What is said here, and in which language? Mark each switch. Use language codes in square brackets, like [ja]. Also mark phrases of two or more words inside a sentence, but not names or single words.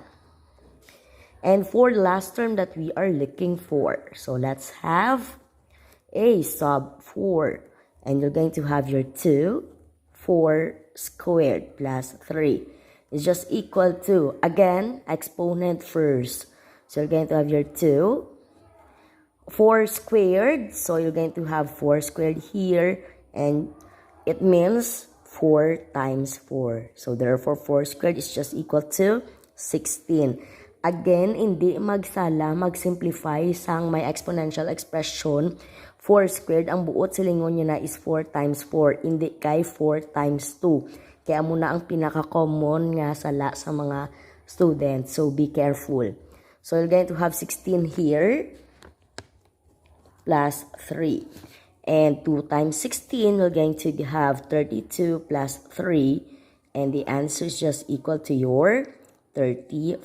[en] And for the last term that we are looking for, so let's have a sub 4, and you're going to have your 2, 4 squared plus 3 is just equal to, again, exponent first. So you're going to have your 2, 4 squared, so you're going to have 4 squared here, and it means 4 times 4. So therefore, 4 squared is just equal to 16. Again, [hil] hindi magsala, mag-simplify sang may exponential expression. [en] 4 squared, [hil] ang buot silingon nyo na is 4 times 4, hindi kay 4 times 2. Kaya muna ang pinaka-common nga sala sa mga students. [en] So, be careful. So, you're going to have 16 here plus 3. And 2 times 16, we're going to have 32 plus 3. And the answer is just equal to your 35.